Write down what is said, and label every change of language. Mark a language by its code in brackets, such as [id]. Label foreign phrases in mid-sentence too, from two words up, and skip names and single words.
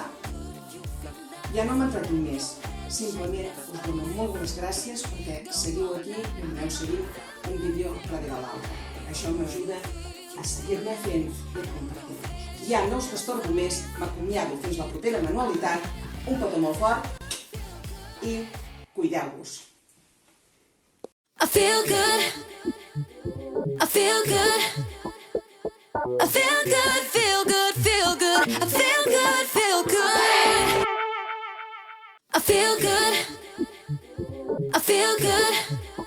[ca] Ja no m'entretinc més, simplement us dono moltes gràcies perquè seguiu aquí i m'aneu seguint un vídeo darrere l'altre. Això m'ajuda a seguir-ne fent i a compartir-vos. Ja no us t'estorbo més, m'acomiado fins la propera manualitat, un petó molt fort i cuideu-vos. [en] I feel good. I feel good. I feel good. I feel good. I feel good. I feel good.